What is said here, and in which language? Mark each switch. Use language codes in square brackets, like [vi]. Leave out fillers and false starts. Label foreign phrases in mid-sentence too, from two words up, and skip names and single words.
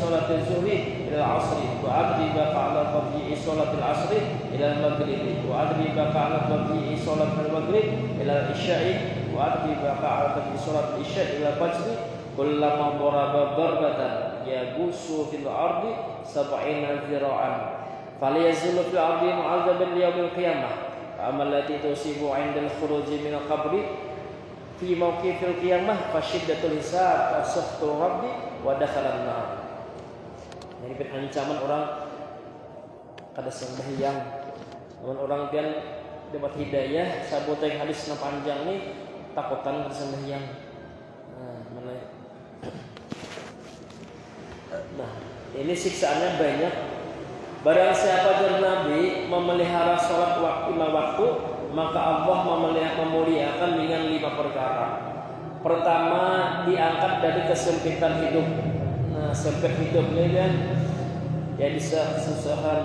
[ar] صلاة الظهر إلى العصر وأدري ما قال قبل صلاة العصر إلى المغرب وأدري ما قال قبل صلاة المغرب إلى العشاء وأدري ما قال قبل صلاة العشاء إلى الفجر كلما ضرب ضربة يبوس في الأرض 70 ذراعا فليزل في الأرض معذبا يوم القيامة أما التي تصيب عند الخروج من القبر في موقف القيامة فشدة الحساب وسخط الرب ودخل النار. [bjn] Ini ancaman orang kada sembahyang. Namun orang pian dapat hidayah sabut yang hadis na panjang ni takutan kada sembahyang. Nah, ini siksaannya banyak. [id] Barang siapa dari Nabi memelihara salat lima waktu, maka Allah memuliakan dengan 5 perkara. Pertama, diangkat dari kesempitan hidup. Nah, sempit hidupnya kan, ya bisa kesusahan.